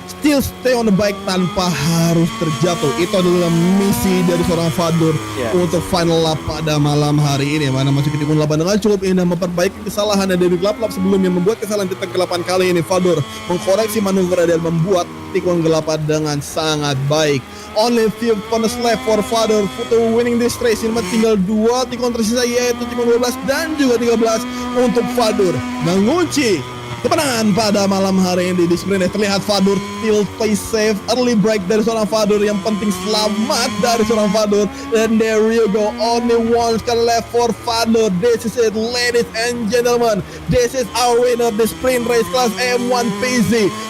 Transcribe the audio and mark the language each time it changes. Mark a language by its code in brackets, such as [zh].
[en] still stay on the bike [id] tanpa harus terjatuh. Itu adalah misi dari seorang Fadur untuk final lap pada malam hari ini, mana masuk ke tikungan 8 dengan cukup indah memperbaiki kesalahan dari lap-lap sebelumnya, membuat kesalahan di tikungan 8 kali ini. Fadur mengkoreksi manuver dan membuat tikungan 8 dengan sangat baik. [en] Only few bonus left for Fadur to winning this race. [id] Ini tinggal 2 tikungan tersisa, yaitu tikungan 12 dan juga 13 untuk Fadur mengunci kemenangan pada malam hari ini di sprint. Terlihat Fadur [en] still play safe, early break [id] dari seorang Fadur, yang penting selamat dari seorang Fadur. [en] And there you go, only one sekali left for Fadur. This is it, ladies and gentlemen, this is our winner of the sprint race class M1 PC.